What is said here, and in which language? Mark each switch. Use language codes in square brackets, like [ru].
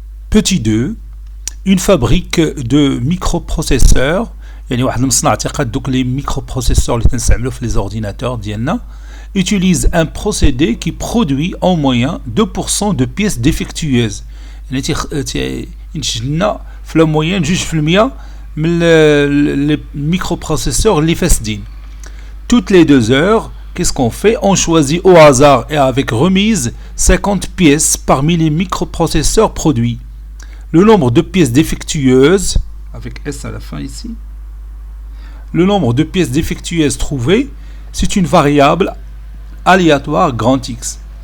[fr] Petit 2, une fabrique de microprocesseurs, [ar] يعني واحد المصنع تيقاد دوك [fr] les microprocesseurs [ar] اللي تنستعملو في [fr] les ordinateurs [ar] ديالنا, [fr] utilise un procédé qui produit en moyenne 2% de pièces défectueuses. [ar] يعني ينتج لنا في [fr] la moyenne [ar] 2% من les microprocesseurs اللي فاسدين. [fr] Toutes les 2 heures, qu'est-ce qu'on fait? On choisit au hasard et avec remise 50 pièces parmi les microprocesseurs produits. Le nombre de pièces défectueuses, avec S à la fin ici, le nombre de pièces défectueuses trouvées, c'est une variable aléatoire grand X.